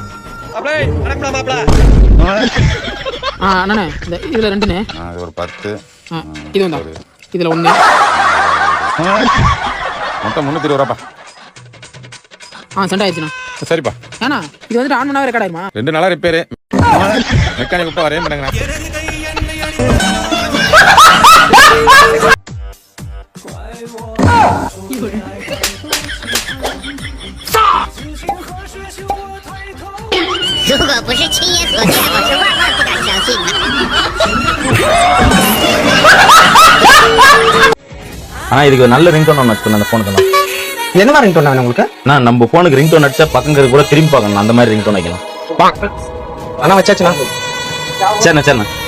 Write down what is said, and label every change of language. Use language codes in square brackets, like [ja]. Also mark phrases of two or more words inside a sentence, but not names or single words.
[ta] அண்ணே இந்த இதுல ரெண்டுண்ணே. இது ஒரு 10. இது வந்தா இதுல 1. மொத்தம் 320 ரூபாப்பா. சென்ட் ஆயிடுச்சுண்ணா. சரிப்பா. ஏன்னா இது வந்துட்டு ஆன் பண்ணாவே ரெக்கார்ட் ஆயிருமா? 2 நாளா ரிப்பேரு. மெக்கானிக் கூப்பிட்டா வரவே மாட்டேங்கிறேன். [zh] 如果不是亲眼所见，我是万万不敢相信的。 [ta] ஆனா இதுக்கு நல்ல ரிங்டோன் ஒன்று வச்சுக்கணும் அந்த ஃபோனுக்கு. என்ன மாதிரி ரிங்டோன் வேணும் உங்களுக்கு? நான் நம்ம ஃபோனுக்கு ரிங்டோன் அடிச்சா பக்கங்கிறது கூட திரும்பி பார்க்கணும். அந்த மாதிரி ரிங்டோன் வைக்கலாம். ஆனா வச்சாச்சுண்ணா. சரிண்ணா சரிண்ணா.